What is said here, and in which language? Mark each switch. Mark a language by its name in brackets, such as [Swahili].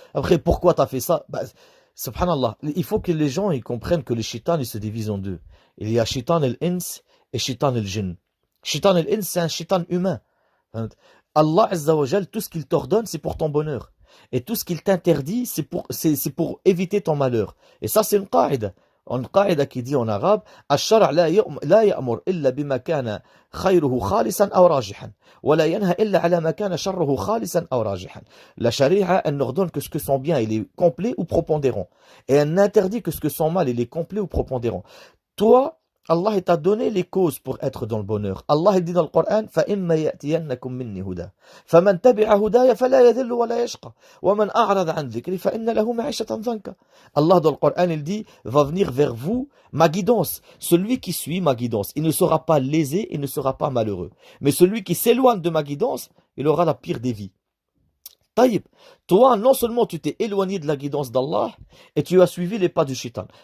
[French] Après, pourquoi t'as fait ça? Bah, subhanallah, il faut que les gens ils comprennent que les shaitan, ils se divisent en deux. Il y a shaitan el-ins et shaitan el-jinn. Shaitan el-ins, c'est un shaitan humain. Allah Azza wa Jal, tout ce qu'il t'ordonne, c'est pour ton bonheur. Et tout ce qu'il t'interdit, c'est pour éviter ton malheur. Et ça, c'est une qaïda. Une qaïda qui dit en arabe, [Arabic] الشرع لا يأمر إلا بما كان خيره خالصا أو راجحا ولا ينهى إلا على ما كان شره خالصا أو راجحا. [French] La charia, elle n'ordonne que ce que son bien, il est complet ou propondérant. Et elle n'interdit que ce que son mal, il est complet ou propondérant. Toi, Allah il t'a donné les causes pour être dans le bonheur. Allah il dit dans le Coran [Arabic] فَإِمَّا يَأْتِيَنَّكُم مِّنِّي هُدًى فَمَن تَبِعَ هُدَايَ فَلَا يَذِلُّ وَلَا يَشْقَى وَمَنْ أَعْرَضَ عَنْ ذِكْرِي فَإِنَّ لَهُ مَعِيشَةً ضَنكًا. [French] Allah dans le Coran il dit va venir vers vous ma guidance. Celui qui suit ma guidance, il ne sera pas lésé, il ne sera pas malheureux. Mais celui qui s'éloigne de ma guidance, il aura la pire des vies. Taïb, toi, non seulement tu t'es éloigné de la guidance d'Allah, et tu as suivi les pas du shaitan.